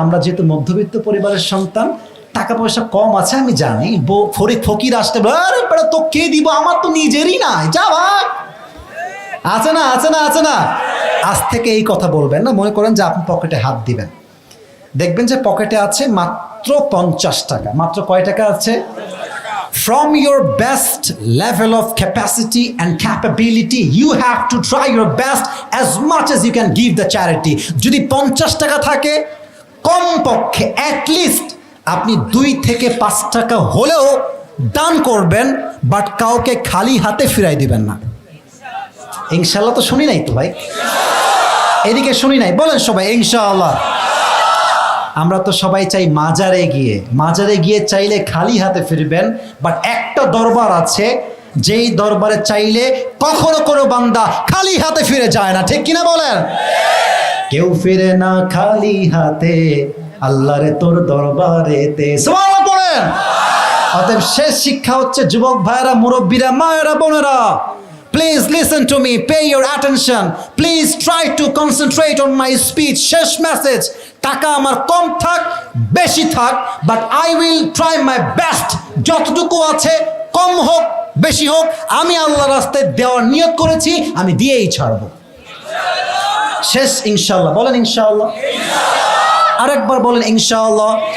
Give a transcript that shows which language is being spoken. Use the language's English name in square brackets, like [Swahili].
[Bangla] আমরা যেহেতু মধ্যবিত্ত পরিবারের সন্তান, টাকা পয়সা কম আছে আমি জানি, ফকির আসতে তো কে দিব, আমার তো নিজেরই নাই, যা ভাই, আছে না আছে না আছে না। আজ থেকে এই কথা বলবেন না। মনে করেন যে আপনি পকেটে হাত দিবেন, দেখবেন যে পকেটে আছে মাত্র 50 টাকা। মাত্র কয় টাকা আছে? [English] From your best level of capacity and capability, you have to try your best as much as you can give the charity. [Bangla] যদি 50 টাকা থাকে, কমপক্ষে [English] at least [Bangla] আপনি 2 থেকে 5 টাকা হলেও দান করবেন, বাট কাউকে খালি হাতে ফিরাই দিবেন না। ইনশাআল্লাহ তো শুনি নাই তো ভাই, এদিকে শুনি নাই, বলেন সবাই ইনশাআল্লাহ। আমরা তো সবাই চাই মাজারে গিয়ে চাইলে খালি হাতে ফিরবেন, বাট একটা দরবার আছে যেই দরবারে চাইলে কখনো কোনো বান্দা খালি হাতে ফিরে যায় না, ঠিক কিনা বলেন? কেউ ফিরে না খালি হাতে, আল্লাহরে তোর দরবারেতে, সুবহানাল্লাহ পড়েন। অতএব শেষ শিক্ষা হচ্ছে, যুবক ভাইরা, মুরব্বীরা, মায়েরা, বোনেরা, [English] please listen to me, pay your attention, please try to concentrate on my speech. [Bangla] শেষ মেসেজ, টাকা আমার কম থাক বেশি থাক, but [English] I will try my best, [Bangla] যতটুকু আছে কম হোক বেশি হোক, আমি আল্লাহর রাস্তায় দেওয়ার নিয়ত করেছি, আমি দিয়েই ছাড়বো। শেষ ইনশাআল্লাহ, বলেন ইনশাআল্লাহ। আরেকবার বলেন ইনশাআল্লাহ।